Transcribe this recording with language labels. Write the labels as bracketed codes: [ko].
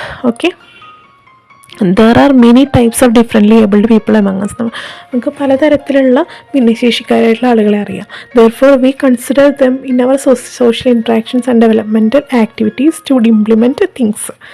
[en] Okay, there are many types of differently abled people among us. [ml] നമുക്ക് പലതരത്തിലുള്ള ഭിന്നശേഷിക്കാരായിട്ടുള്ള ആളുകളെ അറിയാം. [en] Therefore we consider them in our social interactions and developmental activities to implement things.